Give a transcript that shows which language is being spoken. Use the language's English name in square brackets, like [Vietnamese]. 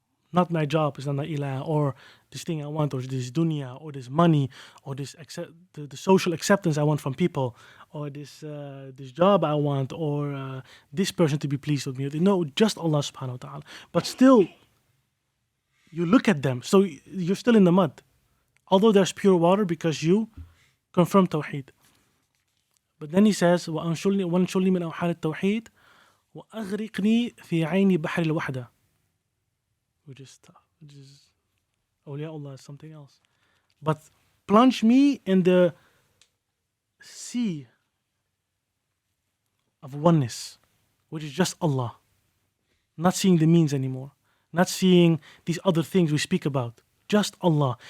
[English] Not my job is not my ilah, or this thing I want, or this dunya, or this money, or this the social acceptance I want from people, or this job I want, or this person to be pleased with me. No, just Allah subhanahu wa ta'ala. But still, you look at them, so you're still in the mud. Although there's pure water because you confirm Tawheed. But then he says, [Arabic] وَأَنْشُلْنِي مِنْ أَوْحَالِ التَّوْحِيدِ وَأَغْرِقْنِي فِي عَيْنِ بَحْرِ الْوَحْدَةِ. [English] Which is awliyaullah is something else. But plunge me in the sea of oneness, which is just Allah. Not seeing the means anymore. Not seeing these other things we speak about. Just Allah.